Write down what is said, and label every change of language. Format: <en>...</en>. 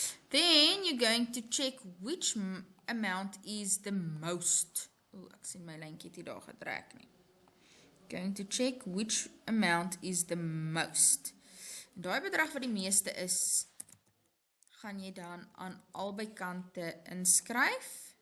<en>Then you're going to check which amount is the most.</en> <af>Oh, ek sien my lijntjie het daar getrek nie.</af> <en>Going to check which amount is the most.</en> <af>Daai bedrag wat die meeste is, gaan jy dan aan albei kante inskryf.</af>